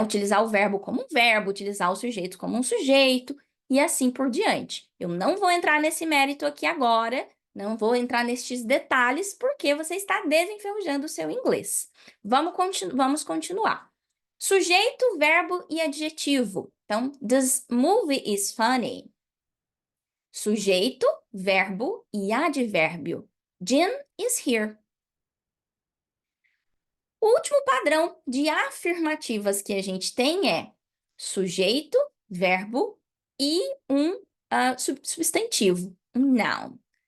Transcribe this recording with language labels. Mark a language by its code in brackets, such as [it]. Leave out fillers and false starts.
[pt] Utilizar o verbo como um verbo, utilizar o sujeito como um sujeito, e assim por diante. Eu não vou entrar nesse mérito aqui agora, não vou entrar nestes detalhes, porque você está desenferrujando o seu inglês. Vamos continuar. Sujeito, verbo e adjetivo. [en] Então, this movie is funny. [pt] Sujeito, verbo e advérbio. [en] Jim is here. [pt] O último padrão de afirmativas que a gente tem é sujeito, verbo e um substantivo, um noun.